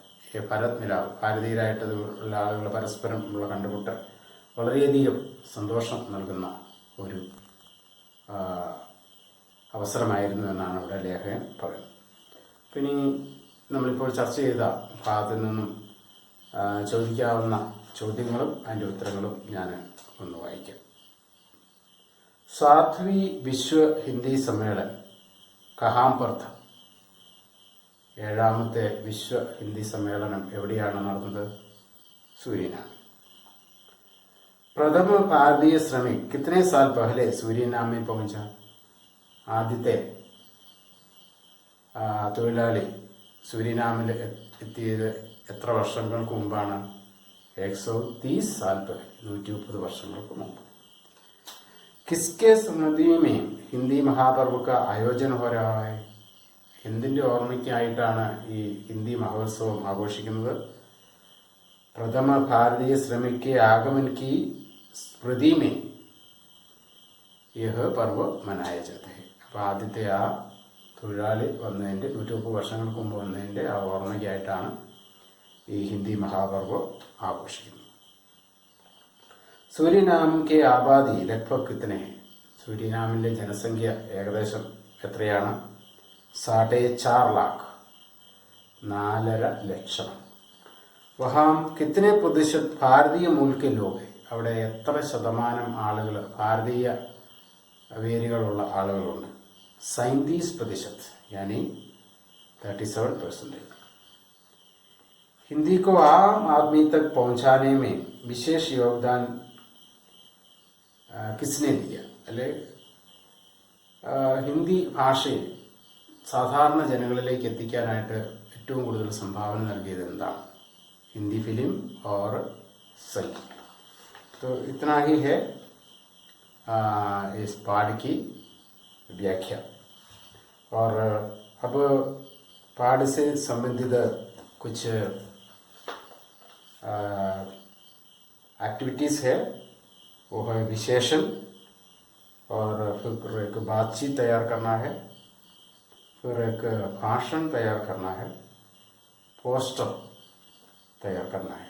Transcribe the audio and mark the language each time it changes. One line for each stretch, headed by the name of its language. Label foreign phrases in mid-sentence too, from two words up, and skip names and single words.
Malayalam: ഭരത് മിലാപ്, ഭാരതീയരായിട്ടുള്ള ആളുകൾ പരസ്പരം ഉള്ള കണ്ടുമുട്ടൽ വളരെയധികം സന്തോഷം നൽകുന്ന ഒരു അവസരമായിരുന്നു എന്നാണ് ഇവിടെ ലേഖകൻ പറയുന്നത്. പിന്നെ നമ്മളിപ്പോൾ ചർച്ച ചെയ്ത ഭാഗത്തിൽ നിന്നും ചോദിക്കാവുന്ന ചോദ്യങ്ങളും അതിൻ്റെ ഉത്തരങ്ങളും ഞാൻ ഒന്ന് വായിക്കാം.
Hindi: सातवीं विश्व हिंदी सम्मेलन कहाँ पर था?
Malayalam: ഏഴാമത്തെ വിശ്വ ഹിന്ദി സമ്മേളനം എവിടെയാണ് നടന്നത്?
Hindi: सूरीनाम। प्रथम भारतीय श्रमिक कितने साल पहले सूरीनाम में पहुंचा?
Malayalam: ആദ്യത്തെ തൊഴിലാളി സൂരിനാമിൽ എത്തിയത് എത്ര വർഷങ്ങൾക്ക് മുമ്പാണ്?
Hindi: 130 साल पहले, 130
Malayalam: വർഷങ്ങൾക്ക് മുമ്പ്।
Hindi: किसके स्मृति में हिंदी महापर्व का आयोजन हो रहा है?
Malayalam: എന്തിൻ്റെ ഓർമ്മയ്ക്കായിട്ടാണ് ഈ ഹിന്ദി മഹോത്സവം ആഘോഷിക്കുന്നത്?
Hindi: प्रथम भारतीय श्रमिक के आगमन की स्मृति में यह पर्व मनाया जाता है।
Malayalam: അപ്പോൾ ആദ്യത്തെ ആ തൊഴിലാളി വന്നതിൻ്റെ 130 വർഷങ്ങൾക്ക് മുമ്പ് വന്നതിൻ്റെ ആ ഓർമ്മയ്ക്കായിട്ടാണ് ഈ ഹിന്ദി മഹാപർവ് ആഘോഷിക്കുന്നത്।
Hindi: सूरीनाम के आबादी लगभग कितने हैं?
Malayalam: सूरीनामिലെ ജനസംഖ്യ ഏകദേശം എത്രയാണ്?
Hindi: 4.5 लाख, 4.5 ലക്ഷം। वहाँ कितने प्रतिशत भारतीय मूल के लोग हैं?
Malayalam: അവിടെ എത്ര ശതമാനം ആളുകൾ ഭാരതീയ വേരുകളുള്ള ആളുകളുണ്ട്?
Hindi: 37%, यानी 37%। हिंदी को आम आदमी तक पहुंचाने में विशेष योगदान किसने दिया?
Malayalam: അല്ലെ ഹിന്ദി ഭാഷയെ സാധാരണ ജനങ്ങളിലേക്ക് എത്തിക്കാനായിട്ട് ഏറ്റവും കൂടുതൽ സംഭാവന നൽകിയത് എന്താണ്?
Hindi: हिंदी फिल्म और संगीत। तो इतना ही है इस पाठ की व्याख्या। और अब पाठ से संबंधित कुछ एक्टिविटीज़ है, वो है विशेषण, और फिर एक बातचीत तैयार करना है, फिर एक भाषण तैयार करना है, पोस्टर तैयार करना है।